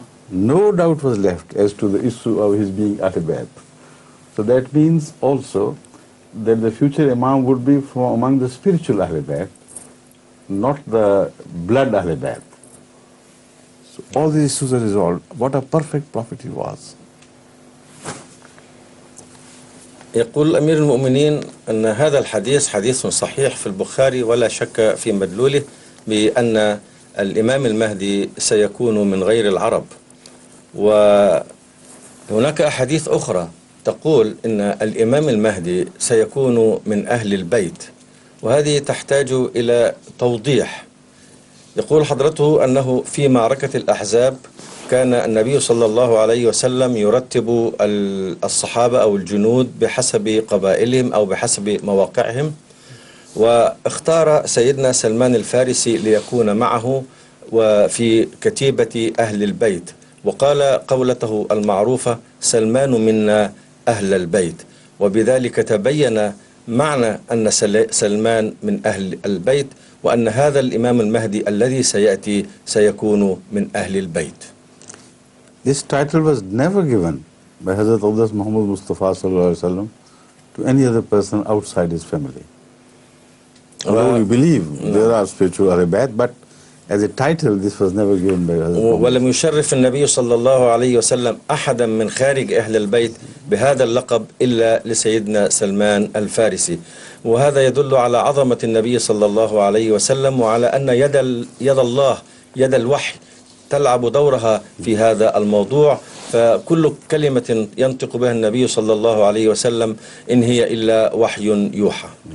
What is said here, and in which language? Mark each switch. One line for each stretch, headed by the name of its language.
English: No doubt was left as to the issue of his being Ahl Bayt. So that means also that the future Imam would be from among the spiritual Ahl Bayt, not the blood Ahl Bayt. So all these issues are resolved. What a perfect prophet he was.
Arabic: يقول أمير المؤمنين أن هذا الحديث حديث صحيح في البخاري ولا شك في مدلوله بأن الإمام المهدي سيكون من غير العرب. وهناك أحاديث أخرى تقول إن الإمام المهدي سيكون من أهل البيت، وهذه تحتاج إلى توضيح. يقول حضرته أنه في معركة الأحزاب كان النبي صلى الله عليه وسلم يرتب الصحابة أو الجنود بحسب قبائلهم أو بحسب مواقعهم، واختار سيدنا سلمان الفارسي ليكون معه وفي كتيبة أهل البيت، وقال قولته المعروفة: سلمان منا أهل البيت، وبذلك تبين معنى أن سلمان من أهل البيت، وأن هذا الإمام المهدي الذي سيأتي سيكون من أهل البيت.
English: This title was never given by Hazrat Aqdas Muhammad Mustafa sallallahu alaihi wasallam to any other person outside his family. Although we believe there are spiritual arabat, but as a title this was never given by Hazrat Muhammad.
Arabic: ولم يشرف النبي صلى الله عليه وسلم أحدا من خارج أهل البيت بهذا اللقب إلا لسيدنا سلمان الفارسي، وهذا يدل على عظمة النبي صلى الله عليه وسلم، وعلى أن يد الله يد الوحي تلعب دورها في هذا الموضوع، فكل كلمة ينطق بها النبي صلى الله عليه وسلم إن هي إلا وحي يوحى.